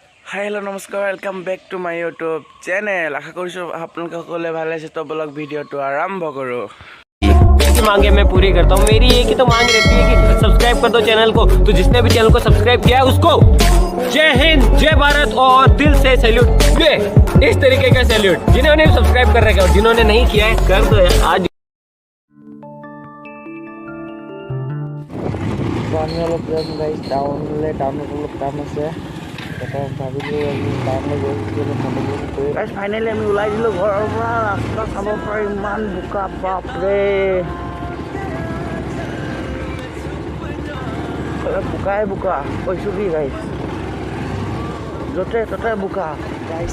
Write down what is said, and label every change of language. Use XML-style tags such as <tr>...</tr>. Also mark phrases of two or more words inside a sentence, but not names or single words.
<en>hi hello' নমস্কাৰ welcome back to my YouTube channel.</en> <as>আশা কৰিছোঁ আপোনালোকে সকলোৱে ভালে আছে। তো বলক ভিডিঅ'টো আৰম্ভ কৰোঁ।</as> <hi>की मांगे मैं पूरी करता हूँ। मेरी एक ही तो मांग रहती है कि सब्सक्राइब कर दो चैनल को। तो जिसने भी चैनल को सब्सक्राइब किया है उसको जय हिंद, जय भारत और दिल से सैल्यूट। ये इस तरीके का सैल्यूट जिन्होंने सब्सक्राइब कर रखा है और जिन्होंने नहीं किया है कर दो यार आज।</hi> <as>আমি অলপ যাম গাইজ টাউনত অলপ কাম আছে। ভাবিলোঁ টাউনলৈ গৈ ফাইনেলি আমি ওলাই দিলোঁ ঘৰৰ পৰা। ৰাস্তা চাব পৰা ইমান বোকা, বাপৰে বোকাই বোকা কৈছোঁ কি গাইজ, য'তে ত'তে বোকা গাইজ।</as>